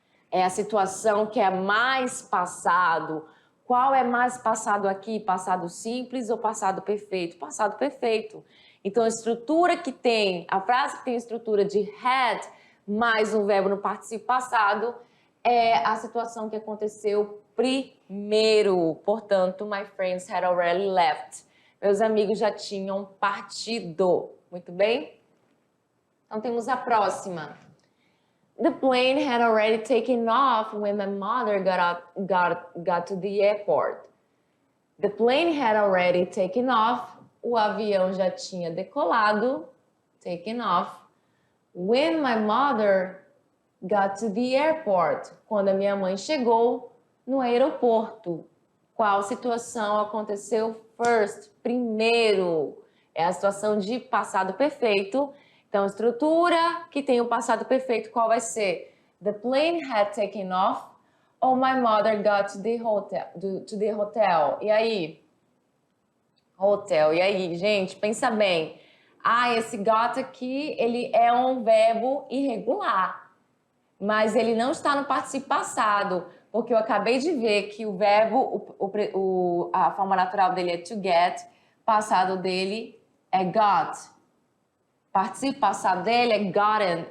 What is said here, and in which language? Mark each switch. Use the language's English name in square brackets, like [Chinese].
[Portuguese] É a situação que é mais passado. Qual é mais passado aqui? Passado simples ou passado perfeito? Passado perfeito. Então, a estrutura que tem, a frase que tem a estrutura de had mais um verbo no particípio passado é a situação que aconteceu primeiro. [English] Portanto, my friends had already left. [Portuguese] Meus amigos já tinham partido. Muito bem? Então, temos a próxima. [English] The plane had already taken off when my mother got to the airport. The plane had already taken off. [Portuguese] O avião já tinha decolado. [English] Taken off. When my mother got to the airport. [Portuguese] Quando a minha mãe chegou no aeroporto. Qual situação aconteceu first? Primeiro. É a situação de passado perfeito. Então, estrutura que tem o passado perfeito, qual vai ser? [English] The plane had taken off or my mother got to the hotel. [Portuguese] E aí? Hotel. E aí, gente? Pensa bem. Esse got aqui, ele é um verbo irregular. Mas ele não está no particípio passado. Porque eu acabei de ver que o verbo, a forma natural dele é to get. Passado dele é got. Particípio passado dele é gotten.